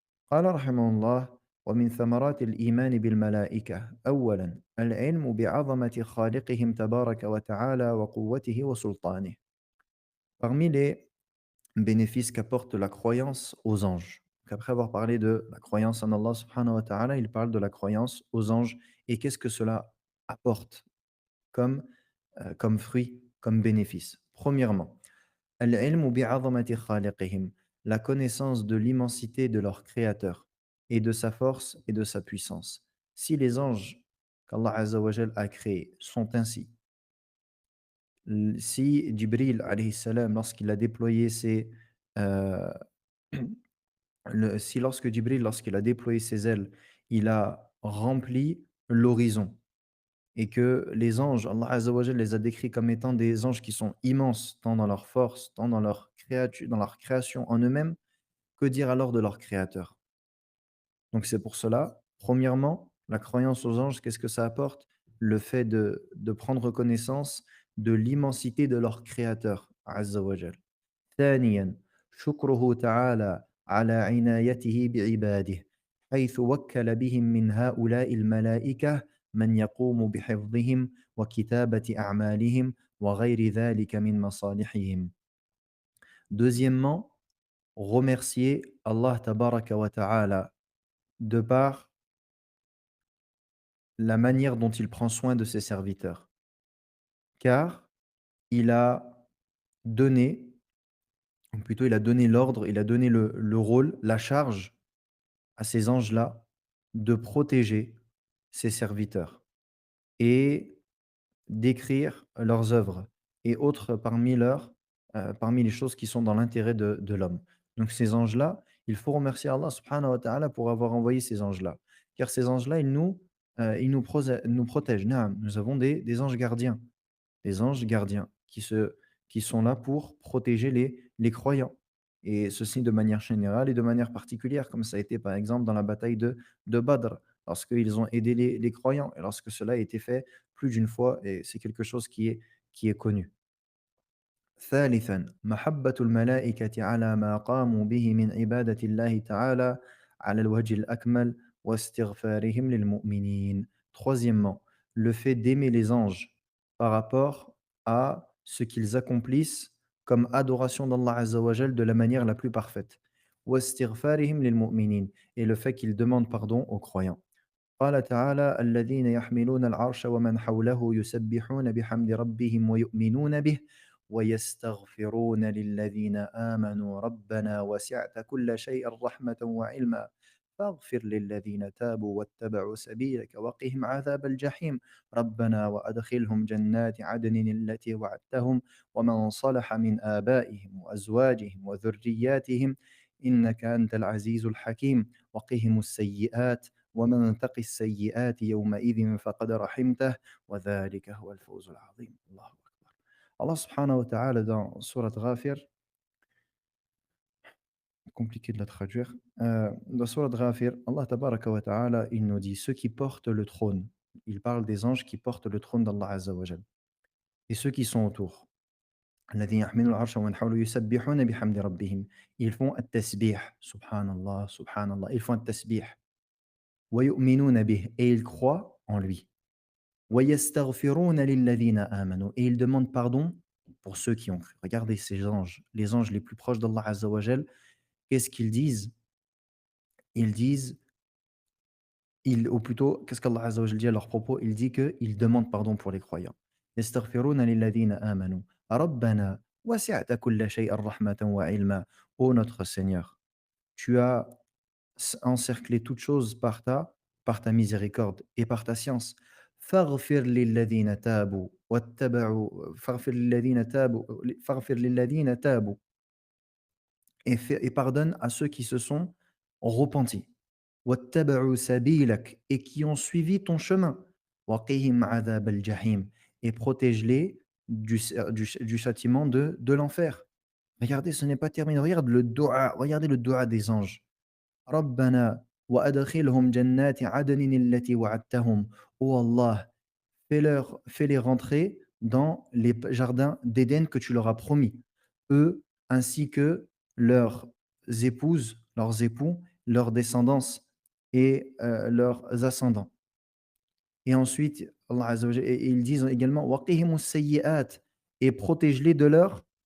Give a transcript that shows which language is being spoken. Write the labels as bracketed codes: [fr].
[ar] قال رحمه الله: ومن ثمرات الإيمان بالملائكة أولا العلم بعظمة خالقهم تبارك وتعالى وقوته وسلطانه. [fr] Parmi les bénéfices qu'apporte la croyance aux anges. Donc après avoir parlé de la croyance en Allah subhanahu wa ta'ala, il parle de la croyance aux anges et qu'est-ce que cela apporte comme, comme fruit, comme bénéfice. Premièrement, [ar] al-ilmu bi'azamati khaliqihim, [fr] la connaissance de l'immensité de leur créateur et de sa force et de sa puissance. Si les anges qu'Allah Azza wa Jal a créés sont ainsi, si Jibril alayhi salam, lorsqu'il a déployé ses, euh, si lorsque Jibril, lorsqu'il a déployé ses ailes, il a rempli l'horizon et que les anges, Allah Azza wa Jal les a décrits comme étant des anges qui sont immenses, tant dans leur force, tant dans leur, dans leur création en eux-mêmes, que dire alors de leur créateur? Donc c'est pour cela, premièrement, la croyance aux anges, qu'est-ce que ça apporte? Le fait de prendre connaissance de l'immensité de leur créateur, Azza wa Jal. [ar] ثانيًا شكره تعالى على عنايته بعباده، حيث وكل بهم من هؤلاء الملائكة من يقوم بحفظهم وكتابة أعمالهم وغير ذلك من مصالحهم. [fr] Deuxièmement, remercier Allah tabaraka wa ta'ala de par la manière dont il prend soin de ses serviteurs. Car il a donné, ou plutôt il a donné l'ordre, il a donné le rôle, la charge à ces anges-là de protéger ses serviteurs et d'écrire leurs œuvres et autres parmi les choses qui sont dans l'intérêt de l'homme. Donc ces anges-là, il faut remercier Allah subhanahu wa ta'ala pour avoir envoyé ces anges-là. Car ces anges-là, nous protègent. Naam, nous avons des anges gardiens. Les anges gardiens qui sont là pour protéger les croyants. Et ceci de manière générale et de manière particulière, comme ça a été par exemple dans la bataille de Badr, lorsqu'ils ont aidé les croyants et lorsque cela a été fait plus d'une fois, et c'est quelque chose qui est connu. [ar] ثالثا محبة الملائكة على ما قاموا به من عبادة الله تعالى على الوجه الأكمل واستغفارهم للمؤمنين. [fr] Troisièmement, le fait d'aimer les anges par rapport à ce qu'ils accomplissent comme adoration d'Allah Azza wa Jal de la manière la plus parfaite. [ar] واستغفارهم للمؤمنين, [fr] et le fait qu'ils demandent pardon aux croyants. [ar] قال تعالى الذين يحملون العرش ومن حوله يسبحون بحمد ربهم ويؤمنون به ويستغفرون للذين آمنوا ربنا وسعت كل شيء رحمة وعلما فاغفر للذين تابوا واتبعوا سبيلك وقهم عذاب الجحيم ربنا وأدخلهم جنات عدن التي وعدتهم ومن صلح من آبائهم وأزواجهم وذرياتهم إنك أنت العزيز الحكيم وقهم السيئات ومن تق السيئات يومئذ فقد رحمته وذلك هو الفوز العظيم. الله أكبر. [fr] Allah subhanahu wa ta'ala dans Surat Ghafir, compliqué de la traduire, dans Surat Ghafir, Allah tabaraka wa ta'ala, il nous dit ceux qui portent le trône. Il parle des anges qui portent le trône d'Allah Azza wa Jal. Et ceux qui sont autour. [ar] الذين يحملون العرش ومن حوله يسبحون بحمد ربهم. [fr] Ils font التسبيح. Subhanallah, subhanallah. Ils font التسبيح. [ar] ويؤمنون به. [fr] Et ils croient en lui. [ar] وَيَسْتَغْفِرُونَ لِلَّذِينَ آمَنُوا, [fr] et ils demandent pardon pour ceux qui ont cru. Regardez ces anges, les anges les plus proches d'Allah Azza wa Jal, qu'est-ce qu'ils disent? Ils disent, ou plutôt, qu'est-ce qu'Allah Azza wa Jal dit à leur propos? Il dit qu'ils demandent pardon pour les croyants. [ar] يَسْتَغْفِرُونَ لِلَّذِينَ آمَنُوا رَبَّنَا وَسِعْتَ كُلَّ شَيْءٍ رَحْمَةً وَعِلْمًا. [fr] Ô notre Seigneur, tu as encercler toute chose par ta miséricorde et par ta science. [ar] فاغفر للذين تابوا واتبعوا فاغفر للذين تابوا فاغفر للذين تابوا, [fr] et pardonne à ceux qui se sont repentis. [ar] واتبعوا سبيلك, [fr] et qui ont suivi ton chemin. [ar] وقهم عذاب الجحيم, [fr] et protège-les du châtiment de l'enfer. Regardez, ce n'est pas terminé. Regardez le dua des anges. [ar] ربنا وأدخلهم جنات عدن التي وعدتهم. [fr] Ô Allah, fais-les rentrer dans les jardins d'Éden que tu leur as promis, eux ainsi que leurs épouses, leurs époux, leurs descendance et leurs ascendants. Et ensuite, Allah Azza wa Jalla, et ils disent également [ar] وَقِهِمُ السَّيِّئَاتِ, [fr] et protège-les de leurs